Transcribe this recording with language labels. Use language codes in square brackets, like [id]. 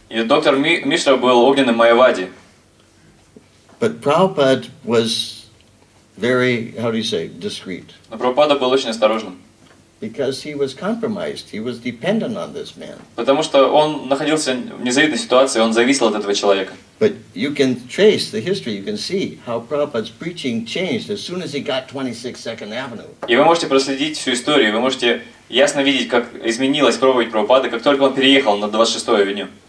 [ru] И доктор Мишра был огненным майявади. [en] But Prabhupada was very, discreet. [ru] Но Прабхупада был очень осторожным. [en] Because he was compromised. He was dependent on this man. [ru] Потому что он находился в незавидной ситуации, он зависел от этого человека. [en] But you can trace the history, you can see how Prabhupada's preaching changed as soon as he got 26th Avenue. [ru] И вы можете проследить всю историю, вы можете ясно видеть, как изменилась проповедь Прабхупады, как только он переехал на 26-ю авеню.